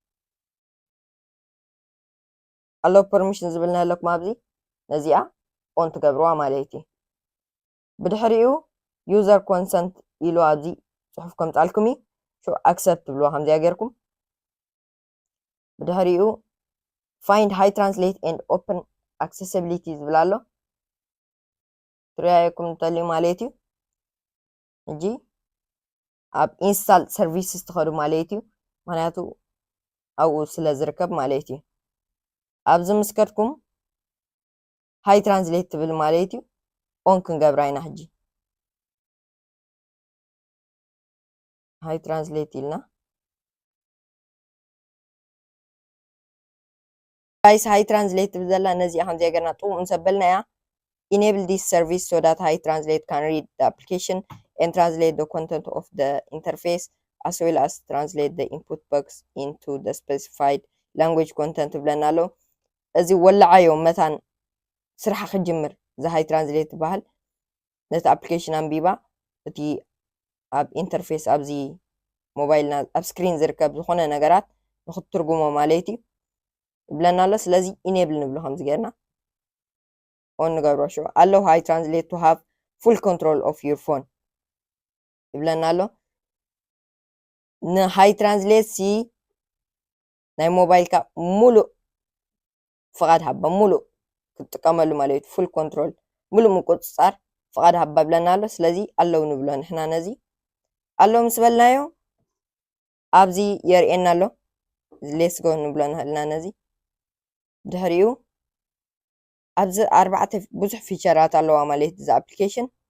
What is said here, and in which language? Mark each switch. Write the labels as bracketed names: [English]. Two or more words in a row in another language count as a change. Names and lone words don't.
[English] allow permission [Tigrinya] ዝብልና ኣለኩም ኣብዚ ነዚኣ ኦን ትገብርዋ ማለት እዩ ብድሕሪኡ [English] user consent [Tigrinya] ኢሉ ኣብዚ ፅሑፍ ከምፃልኩም እዩ [English] so accept [Tigrinya] ትብልዋ ከምዚኣ ጌርኩም ብድሕሪኡ [English] find high translate and open accessibility [Tigrinya] ዝብላሎ ትሪያየኩም ተሊ ማለት እዩ ሕጂ ኣብ [English] installed services [Tigrinya] ትኸዱ ማለት እዩ ምክንያቱ ኣብኡ ስለ ዝርከብ ማለት እዩ ኣብዚ ምስከድኩም ሃይ ትራንስሌት ትብል ማለት እዩ ኦን ክንገብራ ኢና ሕጂ ሃይ ትራንስሌት ኢልና [English] guys high translate [Tigrinya] ብዘላ ነዚኣ ከምዚ ገርና ጥሙ እንሰበልና ያ [English] enable this service so that high translate can read the application and translate the content of the interface as well as translate the input box into the specified language content [Tigrinya] ብለና ኣሎ እዚ ወላዓዮ መታን ስራሕ ክጅምር እዚ high translate በሃል ነቲ application አንቢባ እቲ ኣብ ኢንተርፌስ ኣብዚ ሞባይልና ኣብ ስክሪን ዝርከብ ዝኾነ ነገራት ንኽትርጉሞ ማለት እዩ ብለና ኣሎ ስለዚ ኢኔብል ንብሎ ከምዚ ጌርና ኦን ንገብሮ ሾ [English] allow high translate to have full control of your phone [Tigrinya] ብለና ኣሎ ንሃይ ትራንስሌት ሲ ናይ ሞባይልካ ሙሉእ ፍቓድ ሃባ ሙሉእ ክትጥቀመሉ ማለት እዩ [English] full control [Tigrinya] ሙሉእ ምቁፅፃር ፍቓድ ሃባ ብለና ኣሎ ስለዚ ኣለዉ ንብሎ ንሕና ነዚ ኣሎ ምስ በልናዮ ኣብዚ የርእየና ኣሎ [English] let's go [Tigrinya] ንብሎ ንኽእልና ነዚ ድሕሪኡ ኣብዚ 4 ብዙሕ ፊቸራት ኣለዋ ማለት እዚ ኣፕሊኬሽን